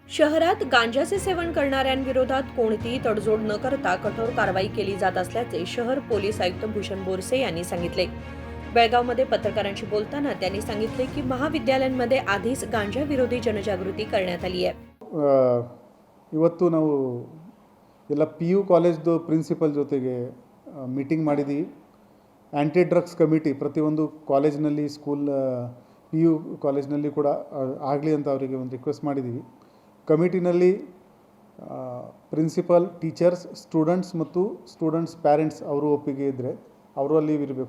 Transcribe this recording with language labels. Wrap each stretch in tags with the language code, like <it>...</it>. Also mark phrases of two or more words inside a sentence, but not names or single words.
<mr>शहरात गांजाचे सेवन करणाऱ्यांविरोधात कोणतीही तडजोड न करता कठोर कारवाई केली जात असल्याचे शहर पोलीस आयुक्त भूषण बोरसे यांनी सांगितले. बेळगावमध्ये पत्रकारांशी बोलताना त्यांनी सांगितले की महाविद्यालयांमध्ये आधीच गांजा विरोधी जनजागृती करण्यात आली आहे.</mr> <kn>ಇವತ್ತು ನಾವು ಎಲ್ಲ PU ಕಾಲೇಜ್ದು ಪ್ರಿನ್ಸಿಪಲ್ ಜೊತೆಗೆ ಮೀಟಿಂಗ್ ಮಾಡಿದ್ದೀವಿ.</kn> <en>anti drugs committee</en> <kn>ಪ್ರತಿಯೊಂದು ಕಾಲೇಜ್ನಲ್ಲಿ ಸ್ಕೂಲ್ PU ಕಾಲೇಜ್ನಲ್ಲಿ ಕೂಡ ಆಗಲಿ ಅಂತ ಅವರಿಗೆ ಒಂದು ರಿಕ್ವೆಸ್ಟ್ ಮಾಡಿದ್ದೀವಿ. ಕಮಿಟಿನಲ್ಲಿ ಪ್ರಿನ್ಸಿಪಲ್, ಟೀಚರ್ಸ್, ಸ್ಟೂಡೆಂಟ್ಸ್ ಮತ್ತು</kn> <en>students parents</en> <kn>ಅವರು ಒಪ್ಪಿಗೆ ಇದ್ದರೆ ಅವರು ಅಲ್ಲಿ ಇರಬೇಕು.</kn>